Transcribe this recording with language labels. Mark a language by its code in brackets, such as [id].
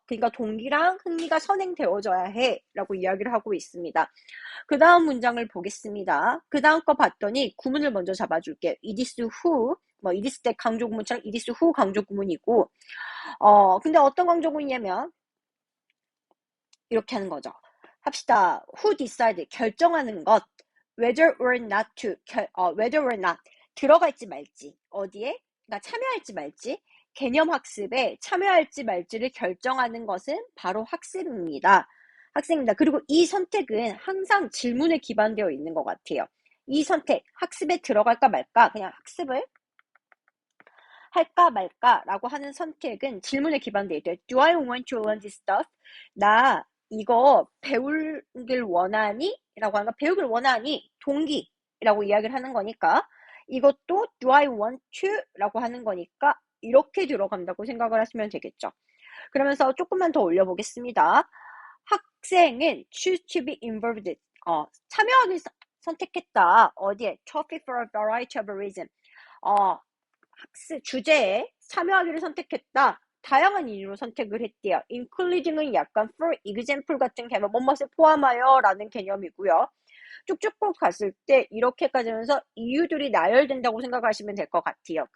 [ko] 그러니까 동기랑 흥미가 선행되어져야 해 라고 이야기를 하고 있습니다. 그 다음 문장을 보겠습니다. 그 다음 거 봤더니 구문을 먼저 잡아줄게요. [en] it is who, it is that [ko] 강조 구문처럼 [en] it is who [ko] 강조 구문이고, 근데 어떤 강조 구문이냐면 이렇게 하는 거죠. 합시다. [en] who decide, [ko] 결정하는 것, [en] whether or not to, whether or not, [ko] 들어갈지 말지, 어디에? 그러니까 참여할지 말지, 개념 학습에 참여할지 말지를 결정하는 것은 바로 학습입니다. 그리고 이 선택은 항상 질문에 기반되어 있는 것 같아요. 이 선택, 학습에 들어갈까 말까, 그냥 학습을 할까 말까라고 하는 선택은 질문에 기반되어 있대요. [en] Do I want to learn this stuff? [ko] 나 이거 배우길 원하니? 라고 하는 거, 배우길 원하니? 동기라고 이야기를 하는 거니까 이것도 [en] do I want to? [ko] 라고 하는 거니까 이렇게 들어간다고 생각을 하시면 되겠죠. 그러면서 조금만 더 올려보겠습니다. 학생은 [en] choose to be involved. [ko] 참여하기 선택했다. 어디에? [en] Topic for a variety of reasons. [ko] 학습 주제에 참여하기를 선택했다. 다양한 이유로 선택을 했대요. including은 약간 [en] for example [ko] 같은 개념, 뭐뭇을 포함하여 라는 개념이고요. 쭉쭉 갔을 때 이렇게까지 하면서 이유들이 나열된다고 생각하시면 될 것 같아요.